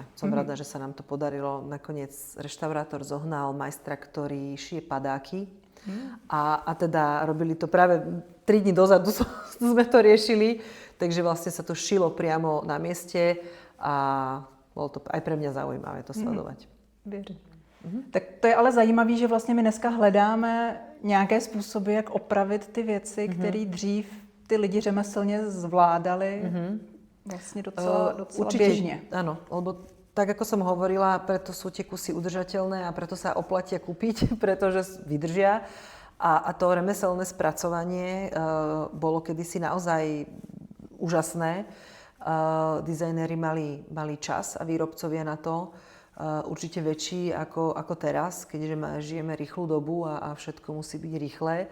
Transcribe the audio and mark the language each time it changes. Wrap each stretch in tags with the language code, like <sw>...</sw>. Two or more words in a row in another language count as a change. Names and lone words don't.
<sk>Som rada, že sa nám to podarilo. Nakoniec reštaurátor zohnal majstra, ktorý šije padáky. A teda robili to práve 3 dní dozadu sme to riešili, takže vlastne sa to šilo priamo na mieste a bolo to aj pre mňa zaujímavé to sledovať.</sk> <cs>Věřím. Tak to je ale zajímavé, že vlastně my dneska hledáme nějaké způsoby, jak opravit ty věci, které dřív ty lidi řemeslně zvládali vlastně docela určite, běžně.</cs> <sk>Áno, lebo tak ako som hovorila, preto sú tie kusy udržateľné a preto sa oplatia kúpiť, pretože vydržia. A to remeselné spracovanie bolo kedysi naozaj úžasné. Dizajnéri mali čas a výrobcovia na to určite väčší ako teraz, keďže žijeme rýchlu dobu a všetko musí byť rýchle.</sk>